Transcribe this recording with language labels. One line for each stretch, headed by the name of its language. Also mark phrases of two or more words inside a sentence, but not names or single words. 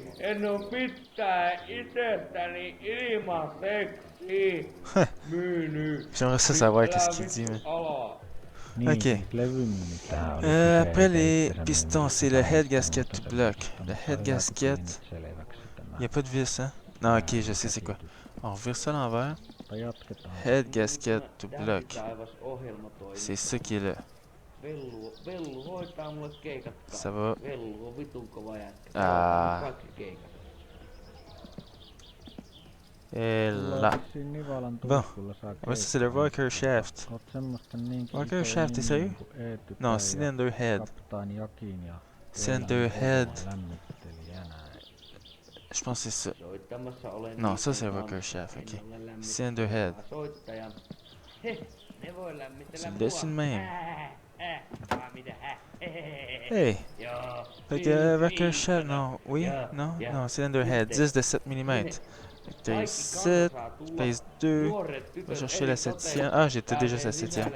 Finnish: En oo mitään itsestäni ilmaiseksi myynyt.
French: j'aimerais ça savoir qu'est-ce qu'il dit, mais.
Finnish: Ala. Niin,
French: Ok.
Finnish: siitä levymyynnit tähän oli
French: Après
Finnish: kyseessä,
French: les
Finnish: että se
French: pistons, c'est
Finnish: myynnit
French: le
English: head
Finnish: tähän,
English: gasket
Finnish: mutta
English: to
Finnish: se
English: block.
French: pistons Le
Finnish: sai
English: head gasket.
Finnish: nyt selväksi tämä.
French: Il n'y a pas de vis, hein? Non, ok, je sais c'est quoi. On revire ça à l'envers.
Finnish: Mutta jatketaan.
English: Head gasket to block.
Finnish: Taivas ohjelmatoimi.
French: C'est ça qui est là.
Finnish: Vellu hoitaa mulle keikat.
French: Ça va.
Finnish: Vellu on vitun kova jätkä. Ah. Kaikki keikat.
French: Et là.
Finnish: Vissiin Nivalan
French: Bon.
Finnish: tuiskulla saa
French: Ouais, ça c'est le
Finnish: keikkaa.
English: rocker shaft.
Finnish: Oot semmoista niinkin
English: Rocker
Finnish: isoja
French: shaft, t'es
Finnish: nimiä
French: sérieux?
Finnish: kuin Eetu
French: Non,
Finnish: Päijä,
English: cylinder head.
Finnish: Kaptaani Jakin ja
English: Cylinder
Finnish: Eelan
English: head.
Finnish: Oma lämmittelijä näin.
French: Je pense que c'est ça.
Finnish: Soittamassa olen
French: Non, ça c'est
Finnish: niiden
French: le rocker
Finnish: kanssa. shaft, En
French: ok.
Finnish: ole lämmittänyt
English: Cylinder head.
Finnish: soittajan. Heh, ne voi lämmitellä
French: Tu le
Finnish: mua.
French: laisses une main.
Finnish: Mitä? Hey! Joo.
French: Fait que
English: rocker shaft,
French: non. Oui?
English: Yeah,
French: Non?
English: yeah.
French: Non,
English: cylinder head.
French: 10 de 7 mm. Fait que 7, pèse 2. Va chercher la 7e. Ah, j'étais déjà sa 7e.